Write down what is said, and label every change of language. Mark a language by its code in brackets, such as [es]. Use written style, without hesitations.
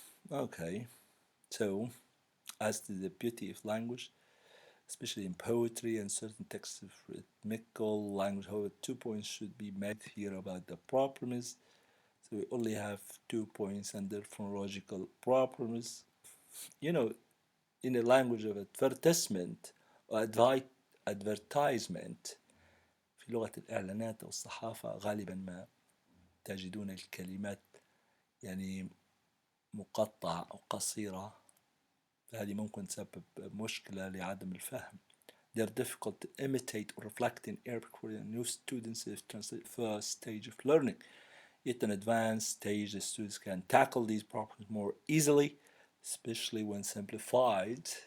[en] Okay. So, as to the beauty of language, especially in poetry and certain texts of rhythmical language, however, 2 points should be made here about the problems. So we only have 2 points under phonological problems. You know, in the language of advertisement or advertisement [ar] في لغة الإعلانات أو الصحافة غالبا ما تجدون الكلمات يعني مقطعة أو قصيرة، فهذه ممكن تسبب مشكلة لعدم الفهم. [en] They're difficult to imitate or reflect in Arabic for the new students if translate first stage of learning. At an advanced stage, the students can tackle these problems more easily, especially when simplified.